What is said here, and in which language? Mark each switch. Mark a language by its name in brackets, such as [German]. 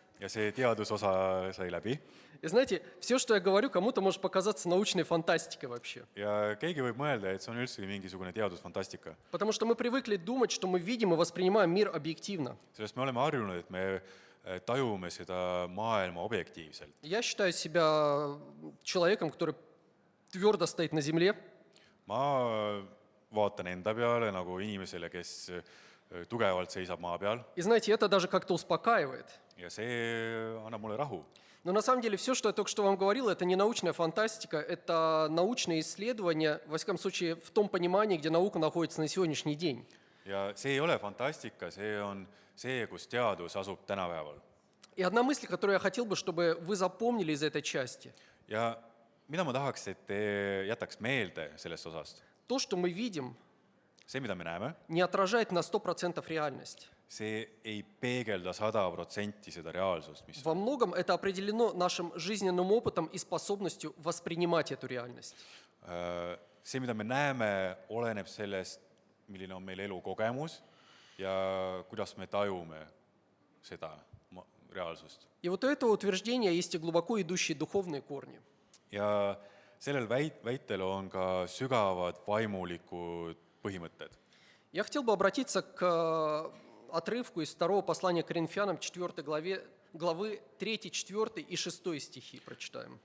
[Estonian] Ja see teadusosa sai läbi. [Russian] И знаете, все, что я говорю, кому-то может показаться научной фантастикой вообще. [Estonian] Ja keegi võib mõelda, et see on üldse mingisugune teadusfantastika. [Russian] Потому что мы привыкли думать, что мы видим и воспринимаем мир объективно. [Estonian] Sellest me oleme harjunud, et me tajume seda maailma objektiivselt. [Russian] Я считаю себя человеком, который твердо стоит на земле. [Estonian] Ma vaatan enda peale nagu inimesele, kes tugevalt seisab maa peal. [Russian] И знаете, это даже как-то успокаивает. [Estonian] Ja see annab mulle rahu. [Russian] Но на самом деле все, что я только что вам говорил, это не научная фантастика, это научные исследования, во всяком случае, в том понимании, где наука находится на сегодняшний день. [Estonian] Ja see ei ole fantastika, see on see, kus teadus asub tänapäeval. [Russian] И одна мысль, которую я хотел бы, чтобы вы запомнили из этой части. [Estonian] Ja mida ma tahaks, et te jätaks meelde sellest osast? [Russian] То, что мы видим, [Estonian] See, mida me näeme, [Russian] не отражает на 100% реальность. [Estonian] see ei peegelda 100% seda reaalsust, mis [Russian] Во многом это определено нашим жизненным опытом и способностью воспринимать эту реальность. [Estonian] see, mida me näeme, oleneb sellest, milline on meil elukogemus ja kuidas me tajume seda reaalsust. [Russian] И вот у этого утверждения есть и глубоко идущие духовные корни. [Estonian] Ja sellel väitel on ka sügavad vaimulikud põhimõtted. [Russian] Я хотел бы обратиться к отрывку из второго послания к Коринфянам, 4 главы 3, 4 и 6 стихи прочитаем.